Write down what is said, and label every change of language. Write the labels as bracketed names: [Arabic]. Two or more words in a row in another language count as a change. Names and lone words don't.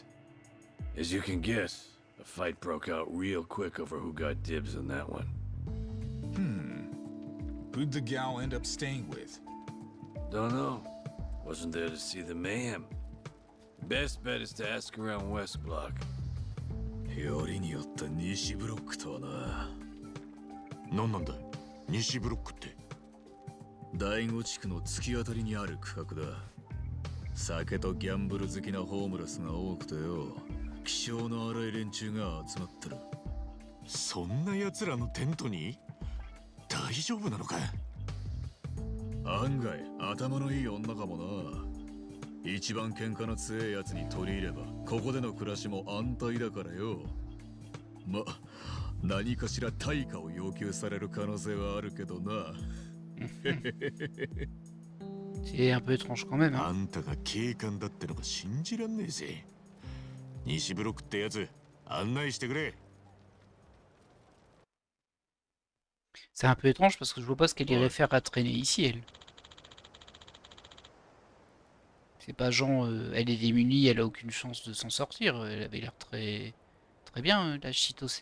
[English] As you can guess, a fight broke out real quick over who got dibs on that one. Who'd the gal end up staying with? Don't know. Wasn't there to see the mayhem. Best bet is to ask around West Block. [Japanese] よりによって西ブロックとはな。何なんだ西ブロックって。第五地区の突き当たりにある区画だ。 酒とギャンブル好きなホームレスが多くてよ、気性の荒い連中が集まってる。そんな奴らのテントに大丈夫なのか？案外頭のいい女かもな。一番喧嘩の強いやつに取り入ればここでの暮らしも安泰だからよ。ま、何かしら対価を要求される可能性はあるけどな。 [French] C'est un peu étrange quand même, [Japanese] あ [French] hein. [Japanese] んたが警官だってのが信じらんねえぜ。西ブロックってやつ案内してくれ。 [French] C'est un peu étrange parce que je vois pas ce qu'elle irait faire à traîner ici, elle. C'est pas genre, elle est démunie, elle a aucune chance de s'en sortir. Elle avait l'air très bien, la Chitose.